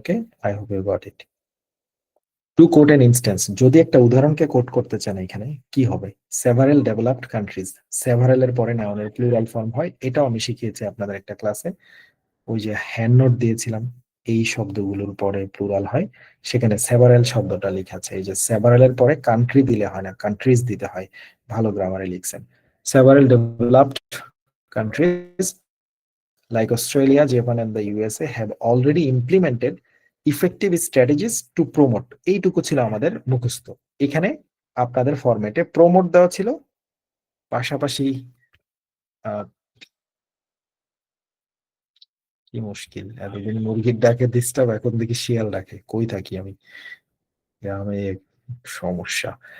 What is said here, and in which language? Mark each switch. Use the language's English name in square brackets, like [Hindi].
[English] Okay, I hope you got it. [Bangla] Two coat N instance, যদি একটা উদাহরণকে coat করতে চান এখানে কি হবে, [English] several developed countries, [Bangla] সেভারেল এর পরে নাউনের প্লুরাল ফর্ম হয়, এটাও আমি শিখিয়েছি আপনাদের একটা ক্লাসে, ওই যে হ্যান্ড নোট দিয়েছিলাম, এই শব্দগুলোর পরে প্লুরাল হয়, সেখানে সেভারেল শব্দটা লেখা আছে। এই যে সেভারেল এর পরে কান্ট্রি দিলে হয় না, কান্ট্রিজ দিতে হয়। ভালো গ্রামারে লিখছেন। [English] Several developed countries like Australia, Japan, and the USA have already implemented effective strategies to promote. [Bangla] এইটুকু ছিল আমাদের মুখস্থ। এখানে আপনাদের ফরম্যাটে প্রমোট দেওয়া ছিল, পাশাপাশি আহ, কি মুশকিল, এতদিন মুরগির ডাকে ডিস্টার্ব, এখন দেখি শিয়াল ডাকে, কই থাকি আমি, গ্রামে সমস্যা।